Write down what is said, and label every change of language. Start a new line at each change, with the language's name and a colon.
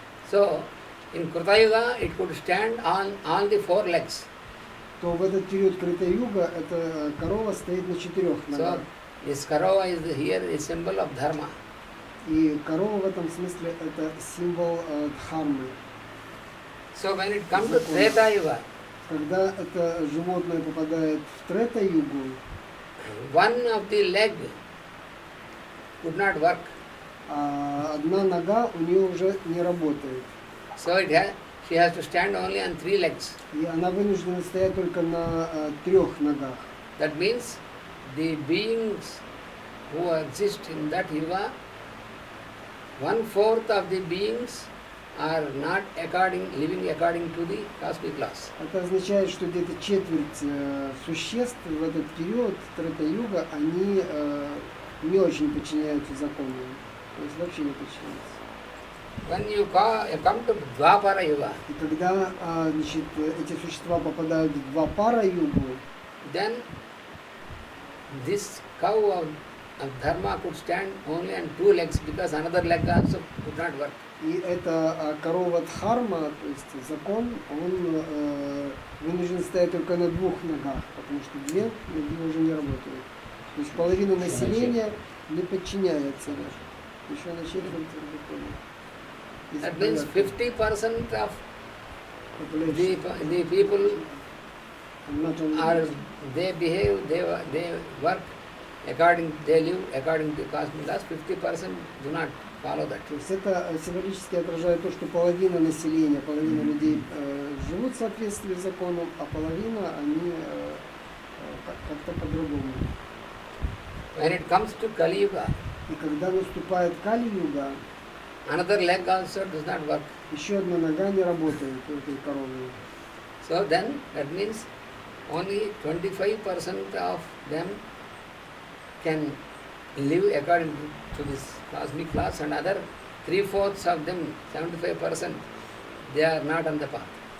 English: So in Kruta Yuga it could stand on all the four legs.
Russian: то в этот период Крета-юга эта корова стоит на 4 ногах.
English: So this karava is here a symbol of dharma.
Russian: И корова в этом смысле это символ дхармы.
English: So when it comes to Treta Yuga,
Russian: Когда это животное попадает в Трета-югу,
English: one of the leg would not work.
Russian: одна нога у нее уже не работает.
English: So she has to stand only on 3 legs.
Russian: И она вынуждена стоять только на 3 ногах.
English: That means the beings who exist in that yuga, 1/4 of the beings are not living according to the cosmic laws.
Russian: Это означает, что где-то четверть существ в этот период Трета-юга, они не очень подчиняются законам. То есть вообще не подчиняются.
English: When you come to Dvapara Yuga,
Russian: И когда значит, эти существа попадают в Двапара-югу,
English: then this cow of dharma could stand only on 2 legs because another leg also could not work.
Russian: и эта корова Дхарма, то есть закон, он вынужден стоять только на 2 ногах, потому что 2 ноги уже не работают. То есть половина населения не подчиняется даже. Еще на четверть закону.
English: That means 50% of the people are, they behave, they work they live according to cosmic laws. 50% do not follow that.
Russian: То есть это символически отражает то, что половина населения, половина людей живут в соответствии с законом, а половина они как-то по-другому.
English: When it comes to Kali Yuga,
Russian: И когда наступает Кали-юга,
English: another leg also does not work.
Russian: еще одна нога не работает у этой коровы.
English: So then that means only 25% of them can live according to this cosmic laws, and other 3/4 of them, 75%, they are not on the path.